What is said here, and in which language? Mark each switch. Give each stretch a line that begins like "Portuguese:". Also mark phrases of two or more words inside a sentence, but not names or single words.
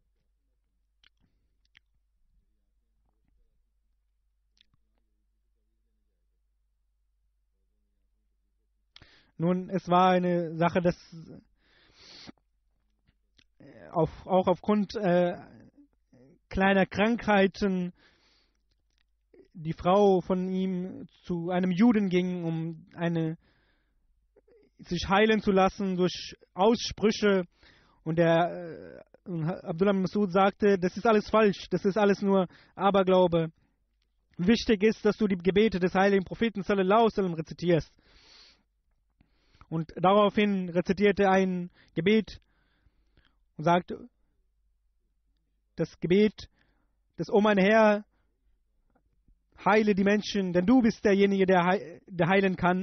German: Nun, es war eine Sache, dass auch aufgrund kleiner Krankheiten die Frau von ihm zu einem Juden ging, um sich heilen zu lassen durch Aussprüche. Und Abdullah bin Mas'ud sagte, das ist alles falsch, das ist alles nur Aberglaube. Wichtig ist, dass du die Gebete des heiligen Propheten
Arabic: صلى الله عليه وسلم
German: rezitierst. Und daraufhin rezitierte er ein Gebet und sagte, das Gebet, das O mein Herr, heile die Menschen, denn du bist derjenige, der heilen kann.